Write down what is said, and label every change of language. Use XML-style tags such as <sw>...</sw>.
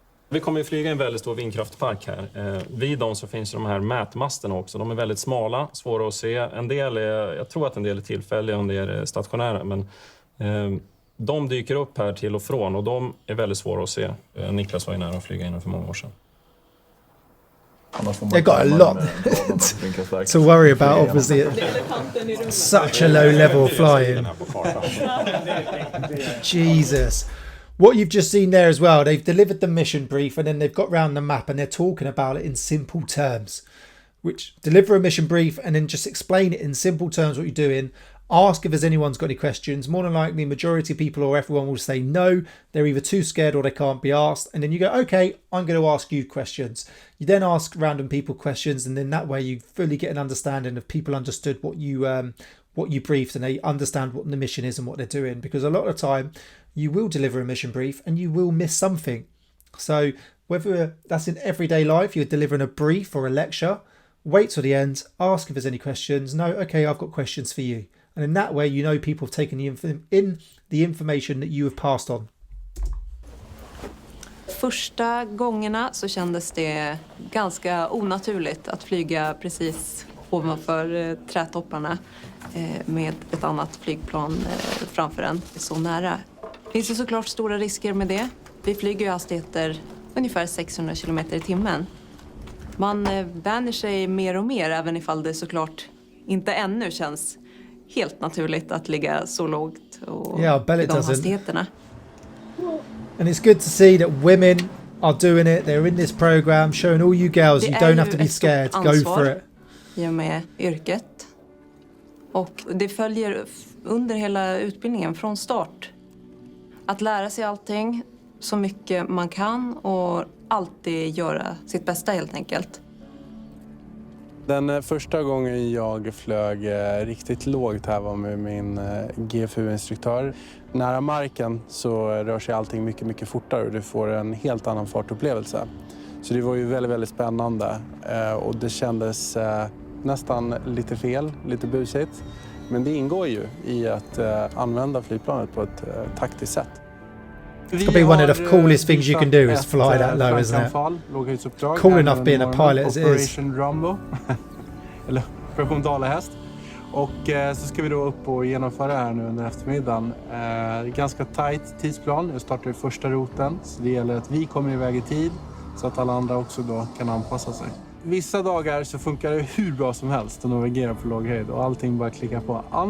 <sv>Vi kommer att flyga en väldigt stor vindkraftpark här. Vid dem så finns de här mätmasterna också. De är väldigt smala, svåra att se. Jag tror att en del är tillfälliga och en del är stationära. Men de dyker upp här till och från och de är väldigt svåra att se. Niklas var ju nära att flyga in för många år sedan.</sv> <en>They got a lot to worry about, obviously. Such a low level of flying. Jesus. What you've just seen there as well, they've delivered the mission brief and then they've got round the map and they're talking about it in simple terms. Which, deliver a mission brief and then just explain it in simple terms what you're doing. Ask if there's anyone's got any questions. More than likely, majority of people or everyone will say no. They're either too scared or they can't be asked. And then you go, okay, I'm going to ask you questions. You then ask random people questions, and then that way you fully get an understanding of people understood what you briefed, and they understand what the mission is and what they're doing. Because a lot of the time, you will deliver a mission brief and you will miss something. So whether that's in everyday life, you're delivering a brief or a lecture, wait till the end, ask if there's any questions. No, okay, I've got questions for you. And in that way, you know people have taken the information that you have passed on.</en> <sv>Första gångerna så kändes det ganska onaturligt att flyga precis ovanför trädtopparna med ett annat flygplan framför en så nära. Det finns ju såklart stora risker med det. Vi flyger ju hastigheter ungefär 600 km i timmen. Man vänjer sig mer och mer, även ifall det såklart inte ännu känns helt naturligt att ligga så lågt och</sv> <en>Yeah, I bet</en> <sv>i</sv> <en>it</en> <sv>de</sv> <en>doesn't.</en> <sv>hastigheterna.</sv> <en>And it's good to see that women are doing it. They're in this program, showing all you girls you don't have to be scared. Go for it.</en> <sv>I och med yrket. Och det följer under hela utbildningen från start. Att lära sig allting så mycket man kan och alltid göra sitt bästa helt enkelt. Den första gången jag flög riktigt lågt här var med min GFU-instruktör. Nära marken så rör sig allting mycket, mycket fortare och du får en helt annan fartupplevelse. Så det var ju väldigt, väldigt spännande och det kändes nästan lite fel, lite busigt. Men det ingår ju i att använda flygplanet på ett taktiskt sätt.</sv> <en>It's got to be one of the coolest things you can do is fly that low, isn't it? Cool enough being a pilot as it is.</en> <sv>Operation Rumbo, eller Operation Dalahäst. Och så ska vi då upp och genomföra det här nu under eftermiddagen. Ganska tight tidsplan. Nu startar vi första roten. Så det gäller att vi kommer iväg i tid så att alla andra också då kan anpassa sig. Vissa dagar så funkar det hur bra som helst att navigera på låg höjd och allting bara klickar på.</sv>